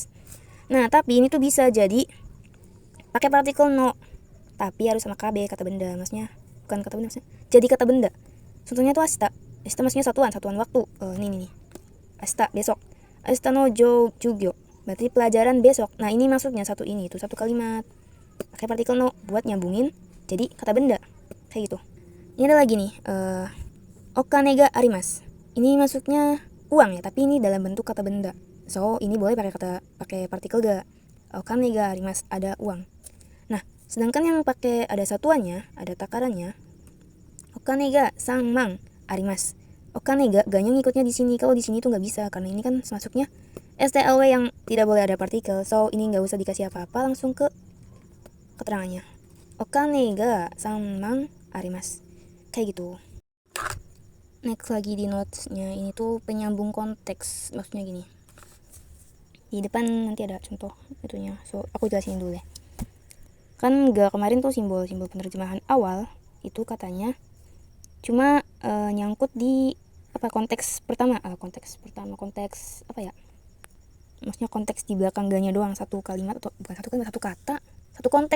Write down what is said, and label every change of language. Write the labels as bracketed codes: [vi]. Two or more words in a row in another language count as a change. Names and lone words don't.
[id] Nah tapi ini tuh bisa jadi pakai partikel no, tapi harus sama KB, kata benda, maksudnya bukan kata benda, maksudnya jadi kata benda. Contohnya tuh asta maksudnya satuan waktu. Ini asta besok, [ja] 明日の授業 [id] berarti pelajaran besok. Nah ini masuknya satu ini, itu satu kalimat, pakai partikel no buat nyambungin jadi kata benda kayak gitu. Ini ada lagi nih, [ja] お金があります. [id] Ini masuknya uang ya, tapi ini dalam bentuk kata benda, so ini boleh pakai partikel ga. [ja] お金があります, [id] ada uang. Nah sedangkan yang pakai ada satuannya, ada takarannya, [ja] お金が三万あります. お金が, [id] ganya ngikutnya di sini. Kalau di sini tuh nggak bisa karena ini kan masuknya STLW yang tidak boleh ada partikel, so ini nggak usah dikasih apa-apa, langsung ke keterangannya. [ja] お金が三万あります, [id] kayak gitu. Next lagi di notesnya ini tuh penyambung konteks, maksudnya gini. Di depan nanti ada contoh itunya, so aku jelasin dulu deh. Kan ga kemarin tuh simbol penerjemahan awal itu katanya cuma nyangkut di konteks pertama konteks apa ya, maksudnya konteks di belakang ganya doang, satu kalimat atau bukan satu kalimat, satu kata, satu konteks.